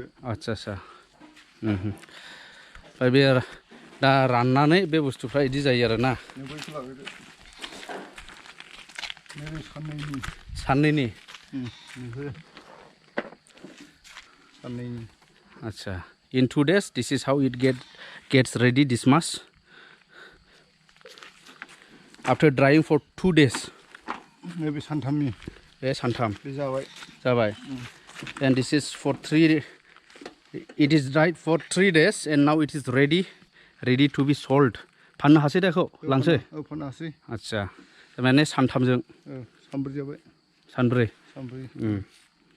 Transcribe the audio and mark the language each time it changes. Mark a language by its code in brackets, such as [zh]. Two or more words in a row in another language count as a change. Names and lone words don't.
[brx] आच्छा आच्छा ओमफ्राय बे दा राननानै बे बुस्थुफ्रा इदि जायो आरो ना साननैनि आच्छा [en] in 2 days this is how it gets ready this much after drying for 2 days [brx] नैबे सानथामनि बे सानथाम बे जाबाय [en] and this is for 3 it is dried for 3 days and now it is ready to be sold [brx] फाननो हासै दा बेखौ लांसै फाननो हासै आच्छा माने सानथामजों सानब्रै जाबाय सानब्रै